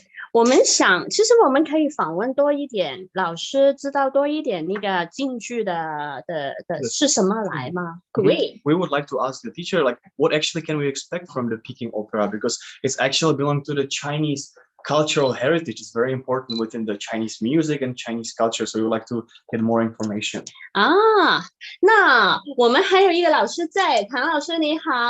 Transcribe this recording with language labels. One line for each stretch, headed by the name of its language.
Chinese: 我们想，其实我们可以访问多一点老师，知道多一点那个京剧的是什么来吗？可以。
English: We would like to ask the teacher, like, what actually can we expect from the Peking opera? Because it's actually belong to the Chinese cultural heritage. It's very important within the Chinese music and Chinese culture. So we would like to get more information.
Chinese: 那我们还有一个老师在，唐老师你好。